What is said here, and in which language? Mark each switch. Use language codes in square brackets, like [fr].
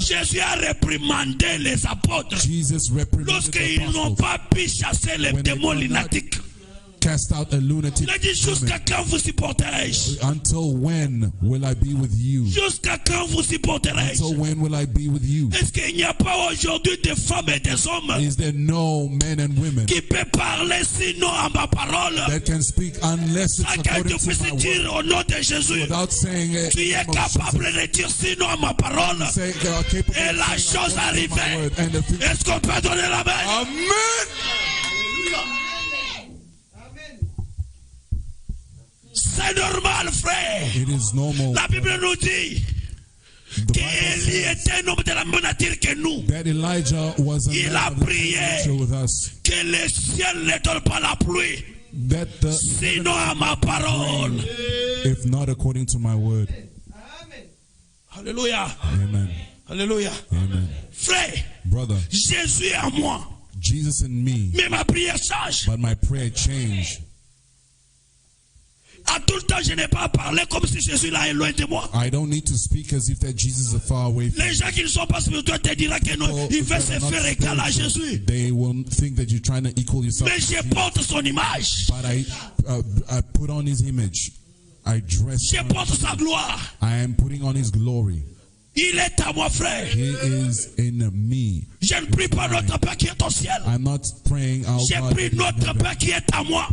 [fr] Jésus a réprimandé les apôtres [en] Jesus reprimanded the [fr] lorsqu'ils n'ont [en] apostles [fr] pas pu chasser les [en] when they [fr] démons [en] could not [fr] lunatiques. [en] cast out a lunatic [fr] Il a dit jusqu'à [en] demon. [fr] quand vous supporterai-je? [en] Until when will I be with you? [fr] Jusqu'à quand vous supporterai-je? [en] Until when will I be with you? [fr] Est-ce qu'il n'y a pas aujourd'hui des femmes et des hommes [en] Is there no men and women [fr] qui peuvent parler sinon à ma parole [en] that can speak unless it's [fr] sans que [en] according [fr] tu [en] to my [fr] puisses [en] word? [fr] dire au nom de Jésus? [en] Without saying it, [fr] Tu es capable de dire sinon à ma parole. [en] say, capable [fr] Et [en] of [fr] la [en] saying [fr] chose [en] according to my [fr] arrivée. [en] word. And the thing- [fr] Est-ce qu'on peut donner la main? [en] Amen. [fr] C'est normal, frère. [en] It is normal [fr] La Bible nous dit [en] The Bible [fr] qu'Élie [en] says [fr] était un homme de la même nature que nous. [en] that Elijah was a [fr] Il [en] man [fr] a [en] of the [fr] prié. [en] same nature with us. [fr] Que le ciel ne donne pas la pluie, [en] That the, [fr] sinon à ma parole. [en] if not according to my word. [fr] Alléluia. [en] Amen. [fr] Alléluia. [en] Amen. [fr] Frère, [en] Brother, [fr] Jésus est en moi. [en] Jesus in me, [fr] Mais ma prière change. [en] but my prayer changed. [fr] À tout le temps, je n'ai pas parlé comme si Jésus là est loin de moi. [en] I don't need to speak as if that Jesus is far away from [fr] Les gens qui ne sont pas spirituels te diront que non, il veut se faire égal à Jésus. [en] They will think that you're trying to equal yourself. [fr] Mais je porte son image. [en] But I put on his image. I dress. [fr] Je porte sa gloire. [en] I am putting on his glory. [fr] Il est à moi, frère. [en] He is in me. [fr] Je ne prie pas notre Père qui est au ciel. [en] I'm not praying our [fr] Je [en] God. [fr] prie notre Père qui est à moi.